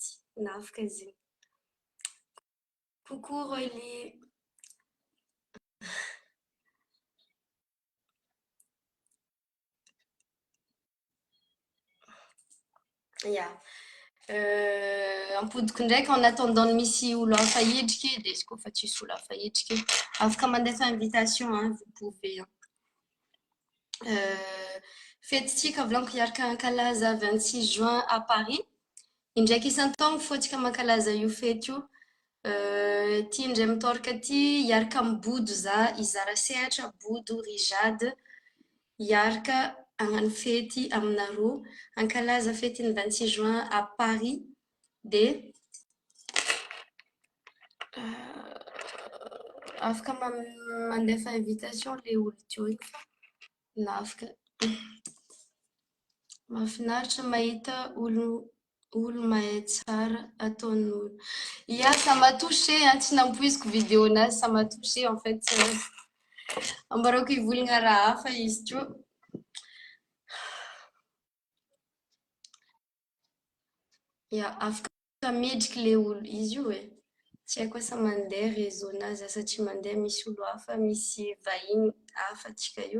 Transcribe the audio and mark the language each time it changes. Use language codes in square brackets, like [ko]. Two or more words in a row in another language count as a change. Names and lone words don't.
[mg] Na afaka zegny. Coucou Rolly. Ya. Ampodiko ndraiky [fr] en attendant [mg] misy olo hafa hidriky, de izy koa tsisy olo hafa hidriky, afaka mandefa invitation, [fr] hein, vous pouvez. [mg] Fetintsika volaniko hiaraka ankalaza [fr] 26 juin à Paris. [mg] Indraiky isan-taogno fotsika mankalaza io fety io. Ty indray mitoraka ty hiaraka mibodo za, izara sehatra, bodo, Rijady, hiaraka hagnano fety aminareo, ankalaza fety ny [fr] 26 juin à Paris. [mg] De afaka mandefa invitation le olo teo igny fa na afaka. Mahafinaritra mahita olo mahay tsara ataon'olo. [fr] Ya, ça m'a touché, hein, [mg] tsy nampoiziko vidéonazy, [fr] ça m'a touché en fait. [mg] Ambarako hivolagna raha hafa izy teo. Ya, afaka midriky le olo izy io e. Tsy haiko asa mandeha réseaunazy asa tsy mandeha misy olo hafa, misy vahiny hafa atsika io.